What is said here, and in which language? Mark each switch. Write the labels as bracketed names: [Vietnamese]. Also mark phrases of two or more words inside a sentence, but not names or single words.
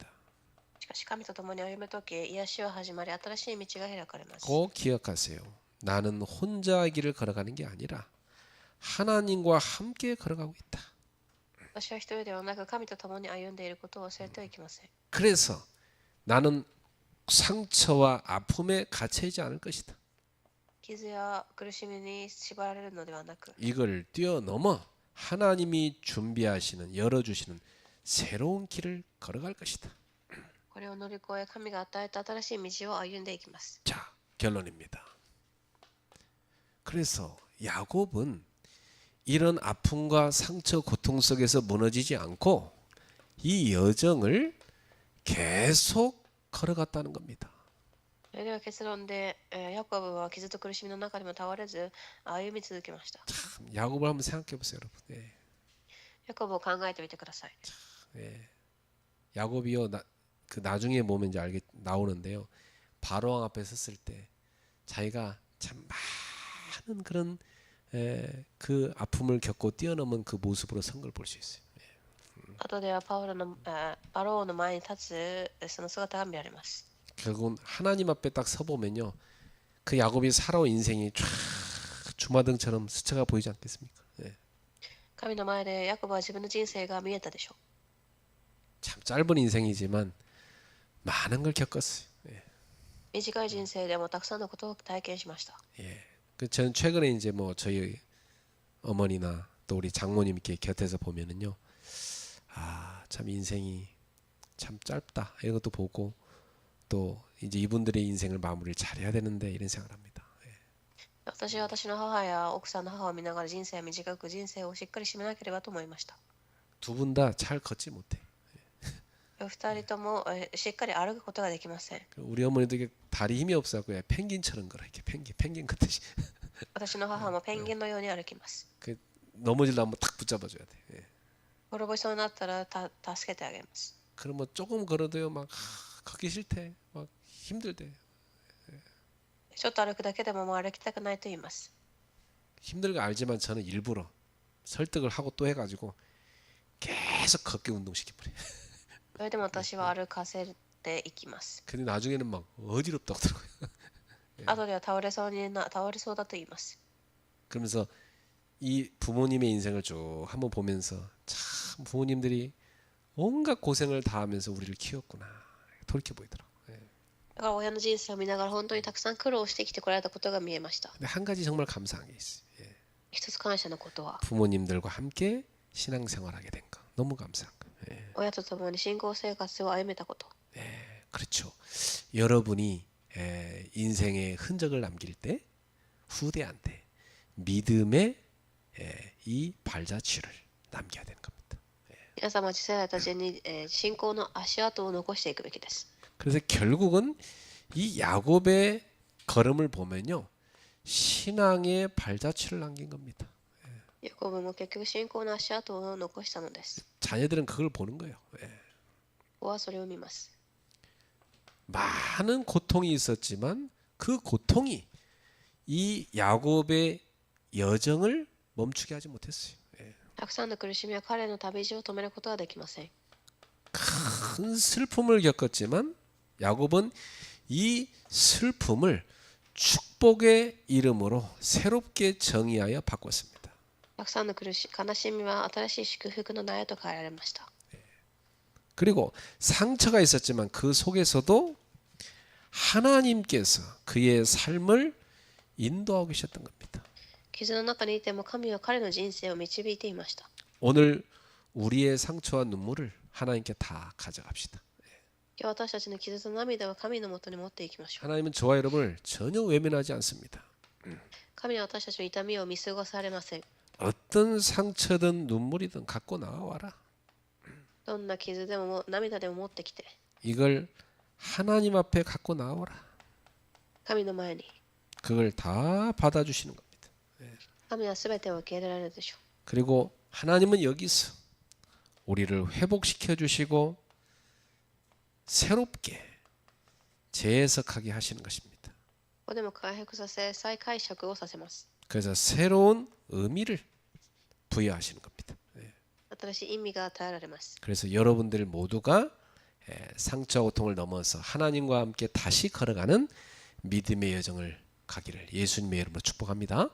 [Japanese] しかし神と共に歩むとき、癒しは始まり、新しい道が開かれます。 [Korean] 꼭 기억하세요. 나는 혼자의 길을 걸어가는 게 아니라 하나님과 함께 걸어가고 있다. [Japanese] 私は一人ではなく神と共に歩んでいることを忘れてはいけません。 [Korean] 그래서 나는 상처와 아픔에 갇혀있지 않을 것이다. [Japanese] 傷や苦しみに縛られるのではなく、 [Korean] 이걸 뛰어넘어 하나님이 준비하시는 열어주시는 새로운 길을 걸어갈 것이다. [Japanese] これを乗り越え神が与えた新しい道を歩んでいきます。 [Korean] 자, 결론입니다. 그래서 야곱은 이런 아픔과 상처, 고통 속에서 무너지지 않고 이 여정을 계속 걸어갔다는 겁니다. [Japanese] それでは結論で、ヤコブは傷と苦しみの中でも倒れず歩み続けました。 [Korean] 참, 야곱을 한번 생각해 보세요, 여러분. [Japanese] ヤコブを考えてみてください。 [Korean] 야곱이요, 그 나중에 보면 이제 나오는데요. 바로왕 앞에 섰을 때 자기가 참 많은 그런 그 아픔을 겪고 뛰어넘은 그 모습으로 선 걸 볼 수 있어요. [Japanese] 後ではパローの前に立つその姿が見られます。 [Korean] 결국은 하나님 앞에 딱 서보면요. 그 야곱이 살아온 인생이 쫙 주마등처럼 스쳐가 보이지 않겠습니까? [Japanese] 神の前でヤコブは自分の人生が見えたでしょう。 [Korean] 참 짧은 인생이지만 많은 걸 겪었어요. [Japanese] 短い人生でもたくさんのことを体験しました。 [Korean] 저는 최근에 이제 뭐 저희 어머니나 또 우리 장모님 이렇게 곁에서 보면은요. 아, 참 인생이 참 짧다. 이런 것도 보고 또 이제 이분들의 인생을 마무리를 잘해야 되는데 이런 생각을 합니다. [Japanese] 私は私の母や奥さんの母を見ながら人生は短く人生をしっかり締めなければと思いました。 [Korean] 두 분 다 잘 걷지 못해. [Japanese] 二人ともしっかり歩くことができません。 [Korean] 우리 어머니도 이게 다리 힘이 없어갖고 펭귄처럼 걸어 이렇게 펭귄 걷듯이 [Japanese] 私の母もペンギンのように歩きます。 [Korean] 그 넘어질라 한번 탁 붙잡아줘야 돼. [Japanese] 滅ぼしそうになったら助けてあげます。 [Korean] 그럼 뭐 조금 걸어도요 막 걷기 싫대, 막 힘들대. [Japanese] ちょっと歩くだけでももう歩きたくないと言います。 [Korean] 힘들 거 알지만 저는 일부러 설득을 하고 또 해가지고 계속 걷게 운동시켜버려. [Japanese] それでも私は歩かせていきます。 [Korean] 근데 나중에는 막 어지럽다고 하더라고요. [Japanese] 後では倒れそうだと言います。 [Korean] 그러면서 이 부모님의 인생을 쭉 한번 보면서 참 부모님들이 온갖 고생을 다 하면서 우리를 키웠구나 돌이켜 보이더라고. [Japanese] だから親の人生を見ながら本当にたくさん苦労してきてこられたことが見えました。 [Korean] 근데 한 가지 정말 감사한 게 있어요. [Japanese] 一つ感謝のことは [Korean] 부모님들과 함께 신앙생활하게 된 거 너무 감사한 거. [Japanese] 親と共に信仰生活を歩めたこと。 [Korean] 그렇죠. 여러분이 인생의 흔적을 남길 때 후대한테 믿음의 이 발자취를 남겨야 되는 겁니다. [Japanese] 皆様次世代たちに、信仰の足跡を残していくべきです。 [Korean] 그래서 결국은 이 야곱의 걸음을 보면요, 신앙의 발자취를 남긴 겁니다. [Japanese] ヤコブも結局信仰の足跡を残したのです。 [Korean] 자녀들은 그걸 보는 거예요. [Japanese] 子はそれを見ます。 [Korean] 많은 고통이 있었지만 그 고통이 이 야곱의 여정을 멈추게 하지 못했어요. [Japanese] たくさんの苦しみは彼の旅路を止めることはできません。 [Korean] 큰 슬픔을 겪었지만 야곱은 이 슬픔을 축복의 이름으로 새롭게 정의하여 바꿨습니다. [Japanese] たくさんの悲しみは新しい祝福の苗と変えられました。 [Korean] 그리고 상처가 있었지만 그 속에서도 하나님께서 그의 삶을 인도하고 계셨던 겁니다. [Japanese] 傷の中にいても神は彼の人生を導いていました。 [Korean] 오늘 우리의 상처와 눈물을 하나님께 다 가져갑시다. [Japanese] 今日私たちの傷と涙を神のもとに持っていきましょう。 [Korean] 하나님은 저와 여러분을 전혀 외면하지 않습니다. [Japanese] 神は私たちの痛みを見過ごされません。 [Korean] 어떤 상처든 눈물이든 갖고 나와라. [Japanese] どんな傷でも涙でも持ってきて、 [Korean] 이걸 하나님 앞에 갖고 나와라. [Japanese] 神の前に。 [Korean] 그걸 다 받아주시는 겁니다. [Japanese] 神はすべてを受け入れられるでしょう。 [Korean] 그리고 하나님은 여기서 우리를 회복시켜 주시고 새롭게 재해석하게 하시는 것입니다. [Japanese] ここでも回復させ、再解釈をさせます。 [Korean] 그래서 새로운 의미를 부여하시는 겁니다. [Japanese] 新しい意味が与えられます。 [Korean] 그래서 여러분들 모두가 상처와 고통을 넘어서 하나님과 함께 다시 걸어가는 믿음의 여정을 가기를 예수님의 이름으로 축복합니다.